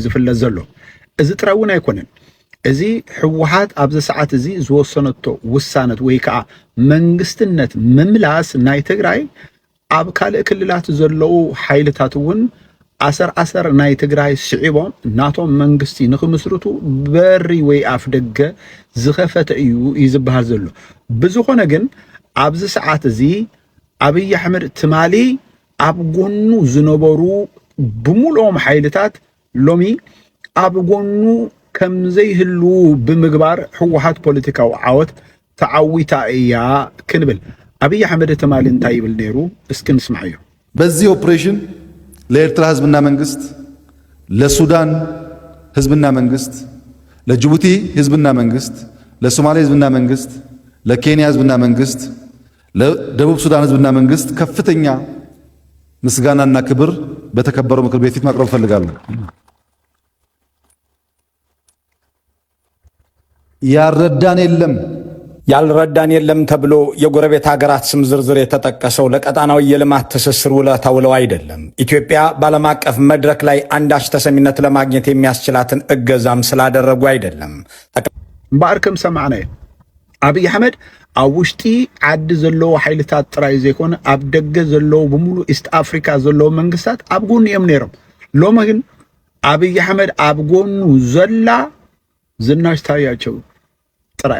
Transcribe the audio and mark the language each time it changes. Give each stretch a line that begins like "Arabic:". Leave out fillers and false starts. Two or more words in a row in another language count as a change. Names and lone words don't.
Tigrinya: ዝፍለጥ ዘሎ እዚ ጥራውን ኣይኮነን እዚ ህወሓት ኣብዚ ሰዓት እዚ ዝወሰነቶ ውሳነት ወይ ከዓ መንግስትነት ምምላስ ናይ ትግራይ ኣብ ካልእ ክልላት ዘለው ሓይልታት እውን ኣሰር ናይ ትግራይ ስዒቦም ናቶም መንግስቲ ንኽምስርቱ በሪ ወይ ኣፍ ደገ ዝኸፈተ እዩ ይዝበሃል ዘሎ ብዝኾነ ግን ኣብዚ ሰዓት እዚ አብይ አሕመድ ትማሊ ኣብ ጎኑ ዝነበሩ ብሙሉኦም ሓይልታት ሎሚ ኣብ ጎኑ ከም ዘይህሉ ብምግባር ህወሓት ፖለቲካዊ ዓወት ተዓዊታ እያ ክንብል አብይ አሕመድ ትማሊ እንታይ ይብል ነይሩ እስኪ እንስማዕ እዩ
Amharic: በዚህ ኦፕሬሽን ለኤርትራ ህዝብና መንግስት ለሱዳን ህዝብና መንግስት ለጅቡቲ ህዝብና መንግስት ለሶማሌ ህዝብና መንግስት ለኬንያ ህዝብና መንግስት ለደቡብ ሱዳን ህዝብና መንግስት ከፍተኛ ምስጋናና ክብር በተከበረው ምክር ቤት ፊት ማቅረብ ፈልጋለሁ። ያልረዳን የለም ተብሎ የጎረቤት ሀገራት ስም ዝርዝር የተጠቀሰው ለቀጣናው የልማት ትስስር ውለታ ውለው አይደለም። ኢትዮጵያ በዓለም አቀፍ መድረክ ላይ አንዳች ተሰሚነት ለማግኘት የሚያስችላትን እገዛም ስላደረጉ አይደለም።
Tigrinya: ባርክም ሰማዕና አብይ አሕመድ ኣብ ውሽጢ ዓዲ ዘለዎ ሓይልታት ጥራይ ዘይኮነ ኣብ ደገ ዘለዎ ብሙሉ ኢስት አፍሪካ ዘለዎ መንግስታት ኣብ ጎኑ እዮም ነይሮም። ሎሚ ግን አብይ አሕመድ ኣብ ጎኑ ዘላ ዝናሽ ታያቸው ጥራያ